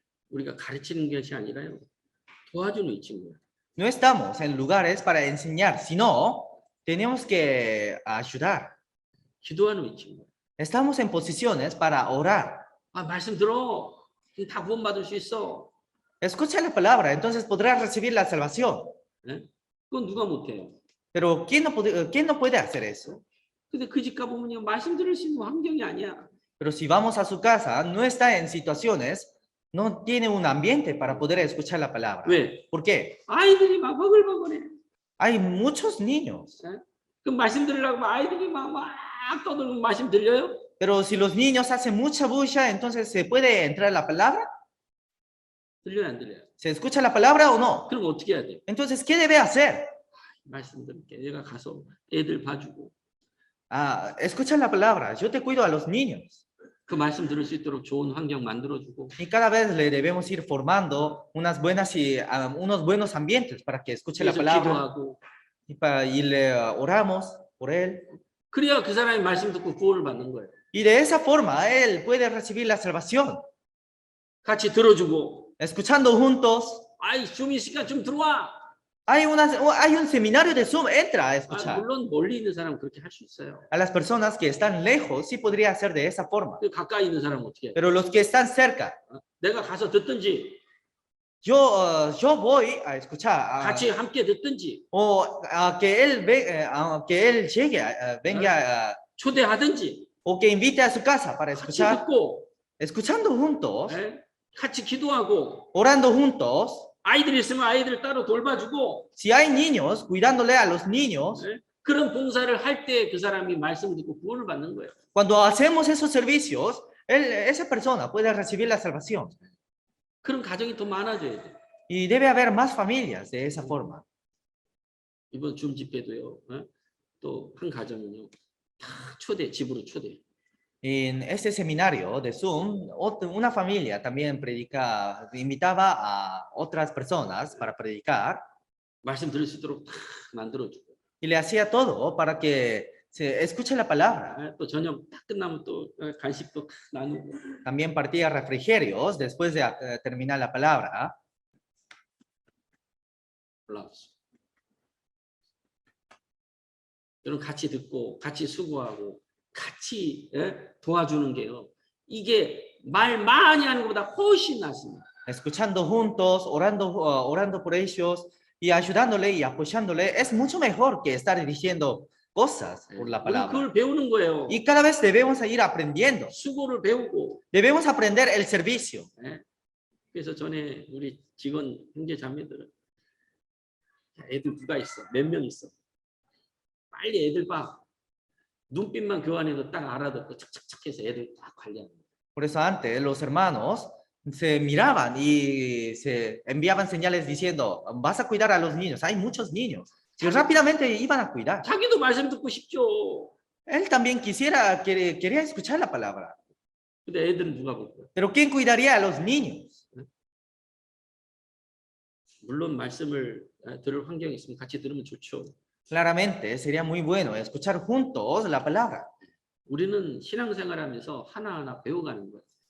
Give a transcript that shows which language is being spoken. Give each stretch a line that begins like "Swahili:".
Korean: 우리가 가르치는 것이 아니라요. 도와주는 위치인 거예요.
Spanish: no estamos en lugares para enseñar, sino tenemos que ayudar.
Korean: 기도하는 위치인 거예요.
Spanish: Estamos en posiciones para orar.
Korean: 아, 말씀 들어. 다 구원받을 수 있어.
Spanish: Escucha la palabra, entonces podrás recibir la salvación.
Korean: 네? 그건 누가 못해요.
Spanish: Pero ¿quién no puede hacer eso?
Korean: 근데 그 집 가보면요. 말씀 들을 수 있는 환경이 아니야.
Spanish: Pero si vamos a su casa, no está en situaciones, no tiene un ambiente para poder escuchar la palabra.
Korean: 왜?
Spanish: ¿Por qué?
Korean: 아이들이 막 버글버글해.
Spanish: Hay muchos niños,
Korean: 네? 그 말씀 들으려고 아이들이 막 떠들고 말씀 들려요?
Spanish: pero si los niños hacen mucha bulla, entonces ¿se puede entrar la palabra?
Korean: 들려요, 안 들려요?
Spanish: ¿Se escucha la palabra o no?
Korean: 그럼 어떻게 해야 돼요?
Spanish: Entonces, ¿qué debe hacer?
Korean: 말씀 들을게. 내가 가서 애들 봐주고
Spanish: Escucha la palabra, yo te cuido a los niños.
Korean: 그 말씀 들을 수 있도록 좋은 환경 만들어주고
Spanish: Y cada vez le debemos ir formando unos buenos ambientes para que escuche la
Korean: 그래서
Spanish: palabra
Korean: 기도하고
Spanish: y le oramos por él.
Korean: 그래야 그 사람이 말씀 듣고 구원을 받는 거예요.
Spanish: Y de esa forma él puede recibir la salvación.
Korean: 같이 들어주고
Spanish: Escuchando juntos.
Korean: 아이 좀 이 시간 좀 들어와.
Spanish: Hay un seminario de Zoom, entra a escuchar.
Korean: 물론 멀리 있는 사람은 그렇게 할 수 있어요.
Spanish: A las personas que están lejos sí podría hacer de esa forma.
Korean: 그 가까이 있는 사람은 어떻게 해요?
Spanish: Pero los que están cerca,
Korean: 내가 가서 듣든지
Spanish: yo voy a escuchar
Korean: 같이 함께 듣든지
Spanish: o a que que él llegue, venga
Korean: 초대하든지
Spanish: o que invite a su casa para
Korean: 같이
Spanish: escuchar,
Korean: 듣고
Spanish: escuchando juntos,
Korean: 예? 같이 기도하고
Spanish: orando juntos.
Korean: 아이들이 있으면 아이들 따로 돌봐주고
Spanish: Si hay niños, cuidándole a los niños.
Korean: 예? 그런 봉사를 할 때 그 사람이 말씀을 듣고 구원을 받는 거예요.
Spanish: Cuando hacemos esos servicios, esa persona puede recibir la salvación.
Korean: 그런 가정이 더 많아져야 돼.
Spanish: Y debe haber más familias de esa forma.
Korean: 이번 줌 집회도요. 또 한 가정은요. 다 초대 집으로 초대.
Spanish: En este seminario de Zoom, una familia también invitaba a otras personas para predicar
Korean: 말씀 들을 수 있도록 다 만들어주고.
Spanish: y le hacía todo para que se escuche la palabra.
Korean: 또 저녁 딱 끝나면 또 간식도 나누고.
Spanish: También partía refrigerios después de terminar la palabra.
Korean: 올라왔어. 여러분 같이 듣고 같이 수고하고 같이 도와주는 게요. 이게 말 많이 하는 것보다 훨씬 낫습니다.
Spanish: Escuchando juntos, orando por ellos y ayudándole y apoyándole es mucho mejor que estar dirigiendo cosas por la
Korean: 우리
Spanish: palabra.
Korean: 그걸 배우는 거예요.
Spanish: Y cada vez debemos ir aprendiendo.
Korean: 수고를 배우고.
Spanish: Debemos aprender el servicio.
Korean: 그래서 전에 우리 직원 형제 자매들은 애들 누가 있어? 몇 명 있어? 빨리 애들 봐. 눈빛만 교환해도 딱 알아듣고 착착착 해서 애들 딱 관리하는 거예요.
Spanish: Por eso antes los hermanos se miraban y se enviaban señales diciendo, vas a cuidar a los niños, hay muchos niños. Y rápidamente iban a cuidar.
Korean: 자기도 말씀 듣고 싶죠.
Spanish: Él también quería escuchar la palabra.
Korean: 근데 애들은 누가 볼 거야?
Spanish: Pero ¿quién cuidaría a los niños?
Korean: 물론 말씀을 들을 환경이 있으면 같이 들으면 좋죠.
Spanish: Claramente sería muy bueno escuchar juntos la palabra.
Korean: 우리는 신앙생활하면서 하나하나 배워가는 거예요.